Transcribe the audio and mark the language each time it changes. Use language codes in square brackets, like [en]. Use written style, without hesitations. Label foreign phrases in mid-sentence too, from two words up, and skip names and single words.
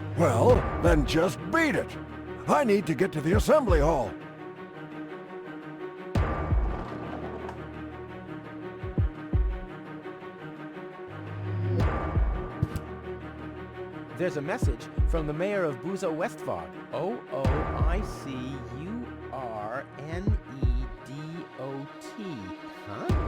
[en] Well, then just beat it. I need to get to the assembly hall. There's a message from the mayor of Buzo Westfog. O-O-I-C-U-R-N-E-D-O-T. Huh?